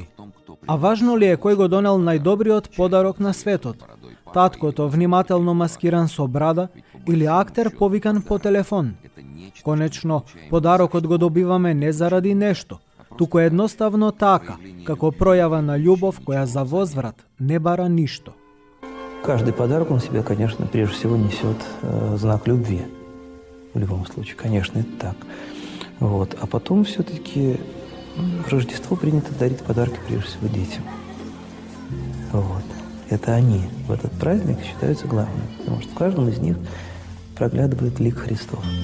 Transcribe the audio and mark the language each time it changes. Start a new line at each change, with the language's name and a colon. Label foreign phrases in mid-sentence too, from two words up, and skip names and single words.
Macedonian: А важно ли е кој го донел најдобриот подарок на светот? Таткото внимателно маскиран со брада или актер повикан по телефон? Конечно, подарокот го добиваме не заради нешто, туку едноставно така, како пројава на љубов која за возврат не бара ништо.
Russian: Каждый подарок он себя, конечно, прежде всего несет знак любви. В любом случае, конечно, это так. Вот. А потом все-таки в Рождество принято дарить подарки прежде всего детям. Вот. Это они в этот праздник считаются главными, потому что в каждом из них проглядывает лик Христов.